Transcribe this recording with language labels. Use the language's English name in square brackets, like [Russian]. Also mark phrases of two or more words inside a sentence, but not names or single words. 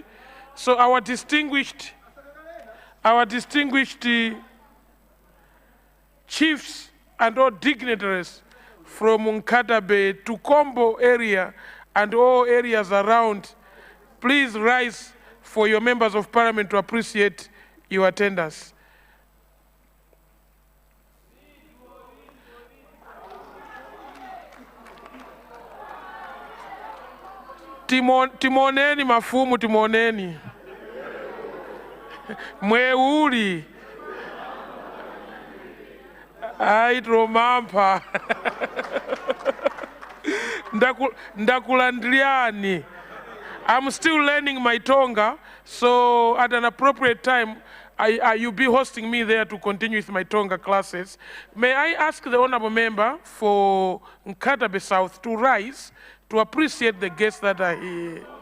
[English] So our distinguished chiefs and all dignitaries from Nkatabe to Kombo area and all areas around, please rise for your members of parliament to appreciate your attendance. [Nyanja] Timoneni mafumu, timoneni. Mweuli. Aitromampa. Ndakulandriani. [English] I'm still learning my Tonga, so at an appropriate time, you'll be hosting me there to continue with my Tonga classes. May I ask the honorable member for Nkatabe South to rise to appreciate the guests that are here.